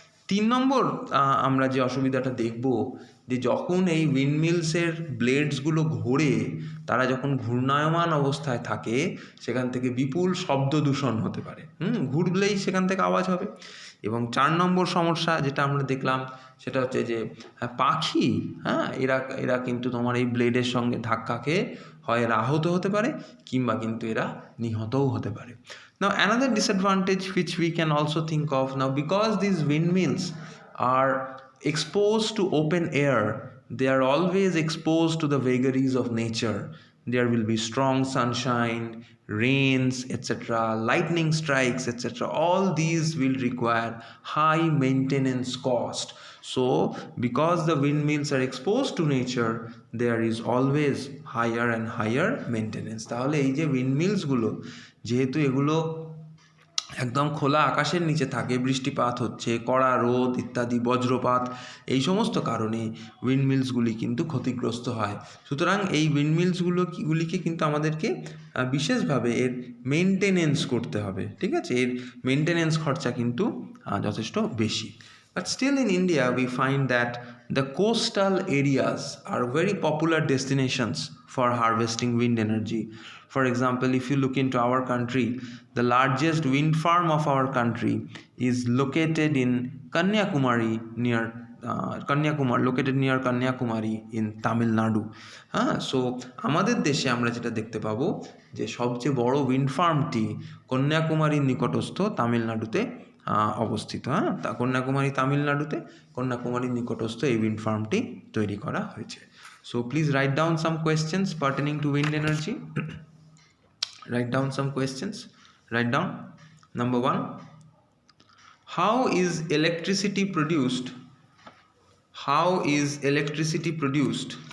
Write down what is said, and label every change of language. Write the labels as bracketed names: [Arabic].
[Bangla] তিন নম্বর আমরা যে অসুবিধাটা দেখব, যে যখন এই উইন্ডমিলসের ব্লেডসগুলো ঘোরে, তারা যখন ঘূর্ণায়মান অবস্থায় থাকে, সেখান থেকে বিপুল শব্দ দূষণ হতে পারে। ঘুরলেই সেখান থেকে আওয়াজ হবে। এবং চার নম্বর সমস্যা যেটা আমরা দেখলাম, সেটা হচ্ছে যে পাখি, এরা কিন্তু তোমার এই ব্লেডের সঙ্গে ধাক্কা খেয়ে হয় এরা আহত হতে পারে, কিংবা কিন্তু এরা নিহতও হতে পারে। [English] Now another disadvantage which we can also think of, now because these windmills are exposed to open air, they are always exposed to the vagaries of nature. There will be strong sunshine, rains, etc., lightning strikes, etc. All these will require high maintenance cost. So because the windmills are exposed to nature, there is always higher and higher maintenance. [Bangla] তাহলে এই যে উইন্ডমিলসগুলো, যেহেতু এগুলো একদম খোলা আকাশের নিচে থাকে, বৃষ্টিপাত হচ্ছে, কড়া রোদ ইত্যাদি, বজ্রপাত, এই সমস্ত কারণে উইন্ডমিলসগুলি কিন্তু ক্ষতিগ্রস্ত হয়। সুতরাং এই উইন্ডমিলসগুলিকে কিন্তু আমাদেরকে বিশেষভাবে এর মেনটেনেন্স করতে হবে, ঠিক আছে? এর মেনটেনেন্স খরচা কিন্তু যথেষ্ট বেশি। [English] But still in India we find that the coastal areas are very popular destinations for harvesting wind energy. For example, if you look into our country, the largest wind farm of our country is located in Kanyakumari, near Kanyakumari in Tamil Nadu. [Bangla] So আমাদের দেশে আমরা যেটা দেখতে পাবো, যে সবচেয়ে বড় wind ফার্মটি কন্যাকুমারীর নিকটস্থ তামিলনাড়ুতে অবস্থিত। কন্যাকুমারী তামিলনাড়ুতে, কন্যাকুমারীর নিকটস্থ এই উইন্ড ফার্মটি তৈরি করা হয়েছে। [English] So please write down some questions pertaining to wind energy. Write down some questions. Write down. Number 1. How is electricity produced? How is electricity produced?